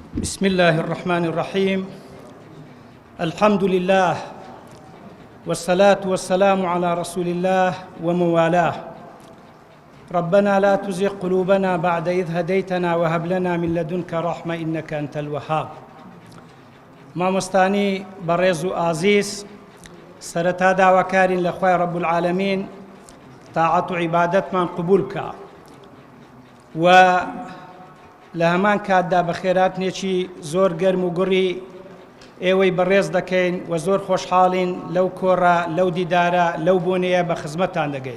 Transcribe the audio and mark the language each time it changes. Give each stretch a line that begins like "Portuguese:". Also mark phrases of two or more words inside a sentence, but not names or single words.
Arabic: بسم الله الرحمن الرحيم. الحمد لله والصلاة والسلام على رسول الله وموالاه. ربنا لا تزغ قلوبنا بعد إذ هديتنا وهب لنا من لدنك رحمة إنك أنت الوهاب.
Central Kurdish: مامۆستانی بەڕێز و ئازیز، سەرەتا داواکارین لە خوای
Arabic: رب العالمین
Central Kurdish: تاعەت و عیبادەتمان قبول بکە و لە هەمان کاتدا بە خێراتنێکی زۆر گەرم و گوڕی ئێوەی بەڕێز دەکەین و زۆر خۆشحاڵین لەو کۆڕە، لەو دیدارە، لەو بۆنەیە بە خزمەتتان دەگەین.